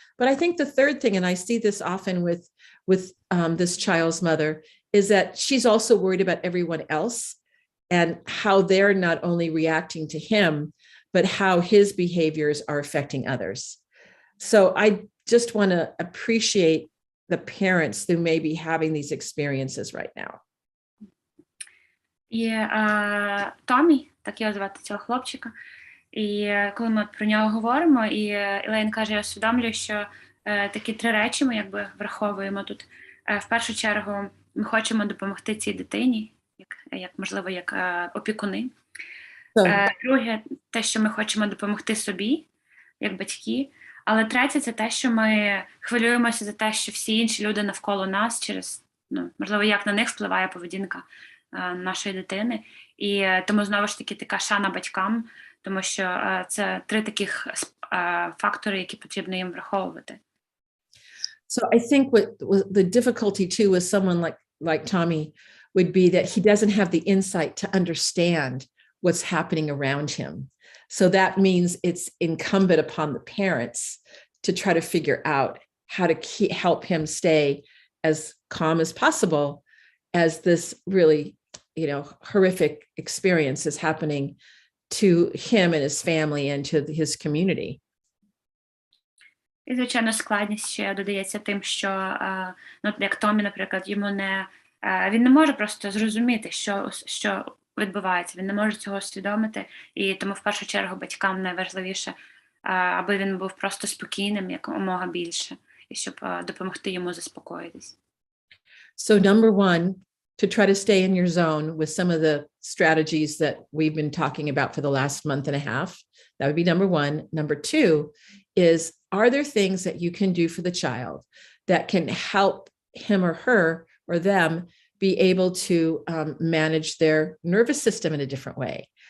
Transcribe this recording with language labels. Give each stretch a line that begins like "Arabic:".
English: But I think the third thing, and I see this often with this child's mother, is that she's also worried about everyone else and how they're not only reacting to him, but how his behaviors are affecting others. So I just want to appreciate the parents who may be having these experiences right now.
Ukrainian: І Томі, так його звати, цього хлопчика, і коли ми про нього говоримо, і Елейн каже, я усвідомлюю, що такі три речі ми враховуємо тут. В першу чергу ми хочемо допомогти цій дитині, можливо, як опікуни. Друге, те, що ми хочемо допомогти собі, як батьки. Але третє, це те, що ми хвилюємося за те, що всі інші люди навколо нас через, можливо, як на них впливає поведінка нашої дитини. І тому, знову ж таки, така шана батькам, тому що це три таких фактори, які потрібно їм враховувати.
English: So I think what the difficulty too with someone like Tommy would be that he doesn't have the insight to understand what's happening around him. So that means it's incumbent upon the parents to try to figure out how to help him stay as calm as possible as this really, horrific experience is happening to him and his family and to his community.
Ukrainian: І, звичайно, складність ще додається тим, що, як Томі, наприклад, він не може просто зрозуміти, що відбувається, він не може цього усвідомити, і тому в першу чергу батькам найважливіше, аби він був просто спокійним якомога більше, і щоб допомогти йому заспокоїтись.
English: So number one, to try to stay in your zone with some of the strategies that we've been talking about for the last month and a half, that would be number one. Number two is, are there things that you can do for the child that can help him or her or them be able to manage their nervous system in a different way?